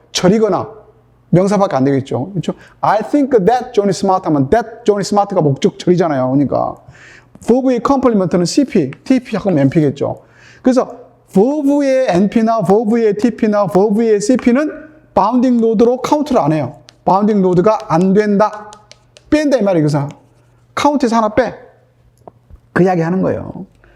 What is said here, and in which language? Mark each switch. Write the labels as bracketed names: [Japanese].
[Korean] 절이거나 명사밖에 안 되겠죠. 그렇죠? [English] I think that John is smart [Korean] 하면 [English] that John is smart가 [Korean] 목적절이잖아요. 그러니까 verb의 컴플리먼트는 CP, TP 하면 NP겠죠. 그래서 verb의 NP나 verb의 TP나 verb의 CP는 바운딩 노드로 카운트를 안 해요. 바운딩 노드가 안 된다. 뺀다 이 말이에요. 그래서 카운트에서 하나 빼. 그 이야기 하는 거예요.